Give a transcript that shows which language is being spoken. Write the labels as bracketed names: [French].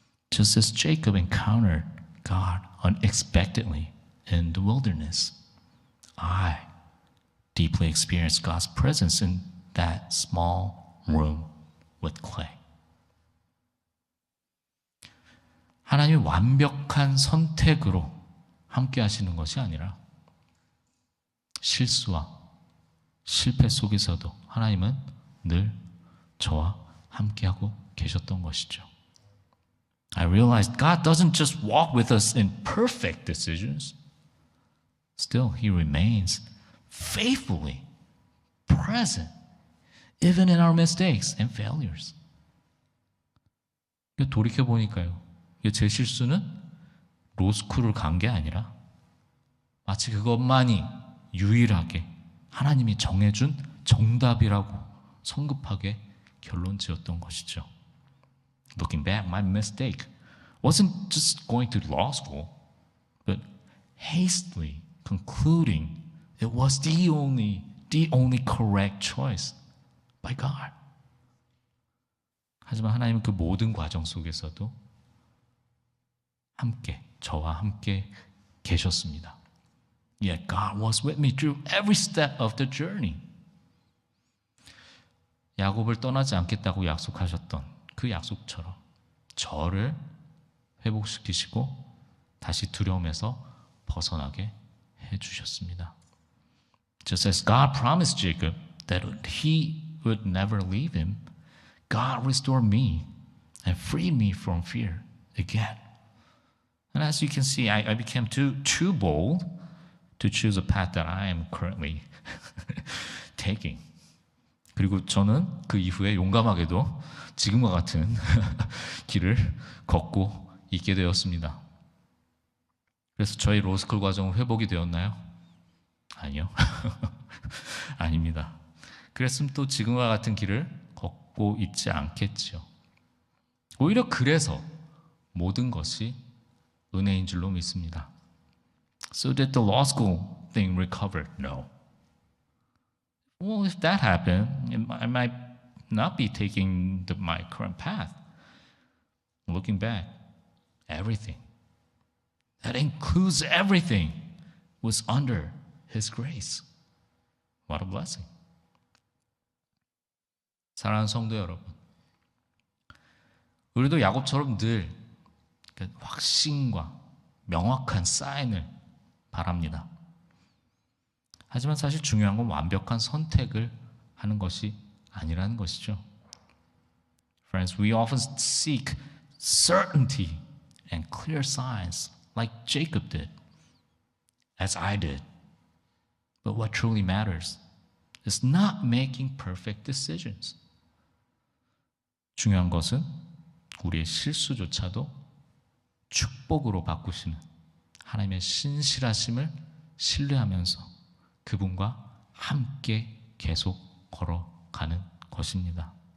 [English] Just as Jacob encountered God unexpectedly in the wilderness, I deeply experienced God's presence in that small room with clay. [Korean] 하나님이 완벽한 선택으로 함께 하시는 것이 아니라 실수와 실패 속에서도 하나님은 늘 저와 함께하고 계셨던 것이죠. [English] I realized God doesn't just walk with us in perfect decisions. Still, He remains faithfully present even in our mistakes and failures. [Korean] 돌이켜보니까요. 제 실수는 로스쿨을 간 게 아니라 마치 그것만이 유일하게 하나님이 정해준 정답이라고 성급하게 결론 지었던 것이죠. [English] Looking back, my mistake wasn't just going to law school, but hastily concluding it was the only correct choice by God. [Korean] 하지만 하나님은 그 모든 과정 속에서도 함께, 저와 함께 계셨습니다. [English] Yet God was with me through every step of the journey. [Korean] 야곱을 떠나지 않겠다고 약속하셨던 그 약속처럼 저를 회복시키시고 다시 두려움에서 벗어나게 해주셨습니다. [English] Just as God promised Jacob that He would never leave him, God restored me and freed me from fear again. And as you can see, I became too bold to choose a path that I am currently taking. [Korean] 그리고 저는 그 이후에 용감하게도 지금과 같은 길을 걷고 있게 되었습니다. 그래서 저희 로스쿨 과정은 회복이 되었나요? 아니요. 아닙니다. 그랬으면 또 지금과 같은 길을 걷고 있지 않겠죠. 오히려 그래서 모든 것이 은혜인 줄로 믿습니다. [English] So did the law school thing recover? No. Well, if that happened, I might not be taking my current path. Looking back, everything, that includes everything, was under His grace. What a blessing. [Korean] 사랑하는 성도 여러분, 우리도 야곱처럼 늘 확신과 명확한 사인을 바랍니다. 하지만 사실 중요한 건 완벽한 선택을 하는 것이 아니라는 것이죠. [English] Friends, we often seek certainty and clear signs like Jacob did, as I did. But what truly matters is not making perfect decisions. [Korean] 중요한 것은 우리의 실수조차도 축복으로 바꾸시는 하나님의 신실하심을 신뢰하면서 그분과 함께 계속 걸어가는 것입니다.